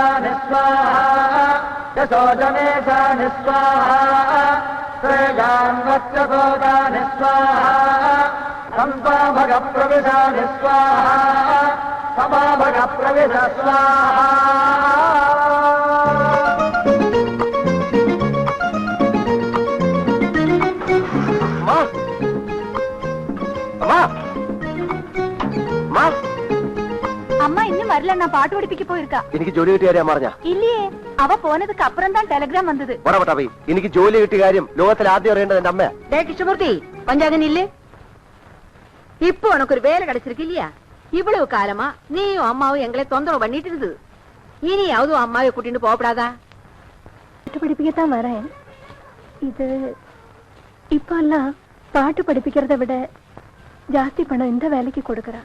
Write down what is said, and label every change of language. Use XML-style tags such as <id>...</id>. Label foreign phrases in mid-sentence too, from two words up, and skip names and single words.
<sa>निस्वाहा यशोजमेषा निस्वाहा श्रेयान्वक्षसोदा निस्वाहा संपाभगप्रविशा निस्वाहा समाभगप्रविश स्वाहा.</sa> <ta>அம்மா இன்னும் வரல, நான் பாட்டு படிப்பிக்க போயிருக்கா.</ta> <ml>എനിക്ക് ജോലി കിട്ടിയ കാര്യം പറഞ്ഞ</ml> <ta>இல்லையே, அவ போனதுக்கு அப்புறம் தான் டெலிகிராம் வந்தது.</ta> <ml>എനിക്ക് ജോലി കിട്ടിയ കാര്യം ലോകത്തിൽ ആദ്യം അറിയേണ്ടത് എന്റെ അമ്മ.</ml> <ta>கிருஷ்ணமூர்த்தி, கொஞ்சம் நில்லு. இப்போ உனக்கு ஒரு வேலை கிடைச்சிருக்கு இல்லையா? இவ்வளவு காலமா நீயும் அம்மாவும் எங்களை தொந்தரவு பண்ணிட்டு இருந்தது. இனியாவது அம்மாவை கூட்டிட்டு போகப்படாதா? பாட்டு படிப்பிக்கத்தான் வரேன். இது இப்ப எல்லாம் பாட்டு படிப்பிக்கிறத விட ஜாஸ்தி பணம் இந்த வேலைக்கு கொடுக்கறா.</ta>